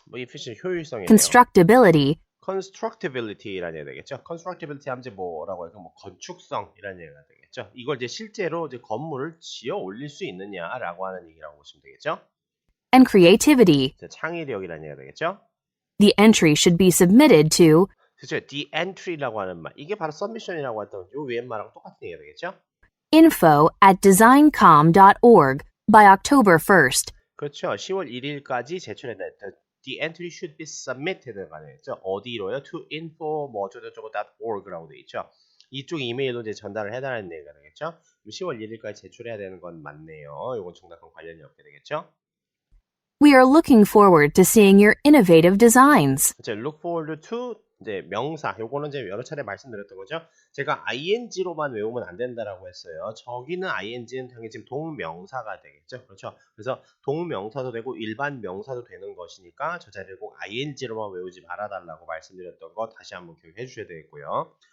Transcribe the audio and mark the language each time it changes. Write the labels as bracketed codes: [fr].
[ko] efficient 효율성이에요. [en] constructability, [ko] constructability라는 얘기가 되겠죠. constructability 하면 이제 뭐라고 해요? 건축성이라는 얘기가 되겠죠. 이걸 이제 실제로 건물을 지어 올릴 수 있느냐라고 하는 얘기라고 보시면 되겠죠. [en] and creativity. [ko] 창의력이라는 얘기가 되겠죠. [en] The entry should be submitted to [ko] 그렇죠. the entry라고 하는 말. 이게 바로 submission이라고 했던 요 위에 말하고 똑같은 얘기가 되겠죠. [en] info@designcom.org by October 1st. [ko] 그렇죠. 10월 1일까지 제출해야 돼. [en] The entry should be submitted가 되겠죠. [ko] 어디로요? to info .org라고 되어 있죠. 이쪽 이메일로 이제 전달을 해달라는 얘기가 되겠죠. 10월 1일까지 제출해야 되는 건 맞네요. 이건 정답과 관련이 없게 되겠죠. [en] We are looking forward to seeing your innovative designs. [ko] 이제 look forward to 이제 명사, 요거는 이제 여러 차례 말씀드렸던 거죠. 제가 ing로만 외우면 안 된다라고 했어요. 저기는 ing는 당연히 지금 동명사가 되겠죠. 그렇죠. 그래서 동명사도 되고 일반 명사도 되는 것이니까 저 자리를 꼭 ing로만 외우지 말아달라고 말씀드렸던 거 다시 한번 기억해 주셔야 되겠고요.